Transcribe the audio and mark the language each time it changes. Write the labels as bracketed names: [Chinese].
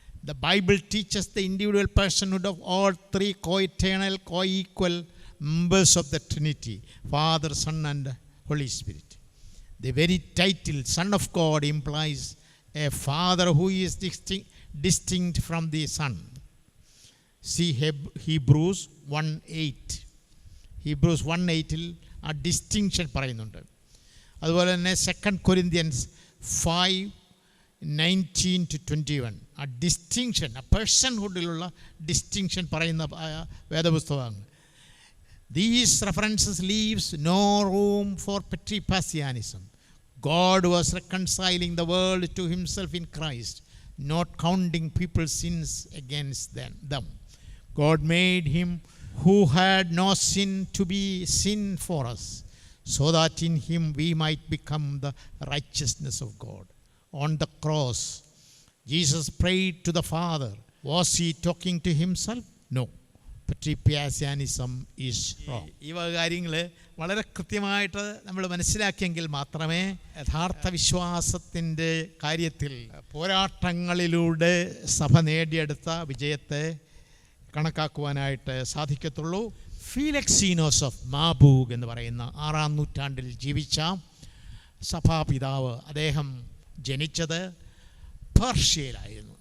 [English] The Bible teaches the individual personhood of all 3 co-eternal, co-equal members of the Trinity, Father, Son and Holy Spirit. The very title Son of God implies a Father who is distinct from the Son. See Hebrews 1:8. [Malayalam] Hebrews 1:8-ൽ ആ distinction പറയുന്നുണ്ട്. അതുപോലെ തന്നെ 2 Corinthians 5:19-21 ആ distinction, ആ പേഴ്സൺഹുഡിലുള്ള distinction പറയുന്ന വേദപുസ്തകമാണ്. [English] These references leaves no room for Ptripassianism. God was reconciling the world to himself in Christ, not counting people's sins against them. God made him who had no sin to be sin for us, so that in him we might become the righteousness of God. On the cross, Jesus prayed to the Father. Was he talking to himself? No. Ptripassianism is wrong. [Malayalam] ഈ കാര്യങ്ങൾ വളരെ കൃത്യമായിട്ട് നമ്മൾ മനസ്സിലാക്കിയെങ്കിൽ മാത്രമേ യഥാർത്ഥ വിശ്വാസത്തിൻ്റെ കാര്യത്തിൽ പോരാട്ടങ്ങളിലൂടെ സഭ നേടിയെടുത്ത വിജയത്തെ കണക്കാക്കുവാനായിട്ട് സാധിക്കത്തുള്ളൂ. ഫീലക്സീനോസ് ഓഫ് മാബൂഗ് എന്ന് പറയുന്ന 6-ാം നൂറ്റാണ്ടിൽ ജീവിച്ച സഭാപിതാവ്, അദ്ദേഹം ജനിച്ചത് പേർഷ്യയിലായിരുന്നു.